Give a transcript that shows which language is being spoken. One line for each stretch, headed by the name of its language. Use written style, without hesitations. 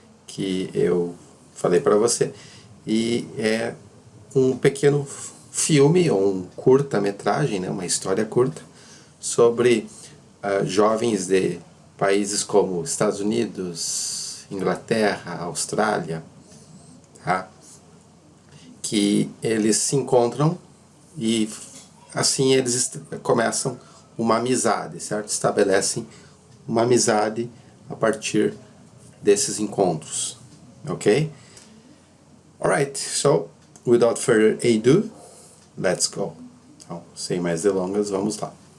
Portuguese: Que eu falei para você. E é um pequeno filme, ou um curta-metragem, né? Uma história curta, sobre jovens de países como Estados Unidos, Inglaterra, Austrália, tá? Que eles se encontram e assim eles começam uma amizade, certo? Estabelecem uma amizade a partir desses encontros, ok?
English: Alright, so without further ado, let's go.
Portuguese: Então, sem mais delongas, vamos lá.